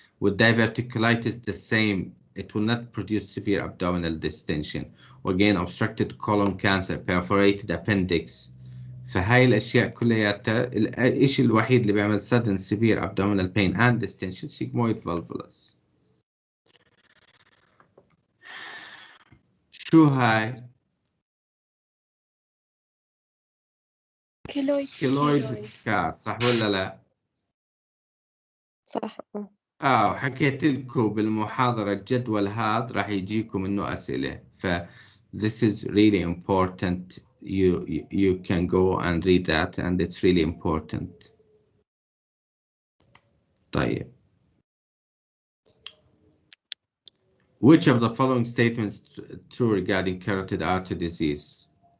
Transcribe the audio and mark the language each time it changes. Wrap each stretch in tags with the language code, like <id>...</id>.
<en>With diverticulitis the same, it will not produce severe abdominal distension. Again, obstructed colon cancer, perforated appendix.</en> <ar>فهاي الأشياء كلياتها الشيء الوحيد اللي بيعمل</ar> <en>sudden severe abdominal pain and distension sigmoid volvulus.</en> <ar>شو هاي؟ كيلويد سكار، صح ولا لا؟ صح. وحكيت لكم بالمحاضرة الجدول هذا راح يجيكم منه أسئلة.</ar> <en>this is really important. You can go and read that and it's really important.</en> <ar>طيب.</ar> <en>Which of the following statements true regarding carotid artery disease?</en>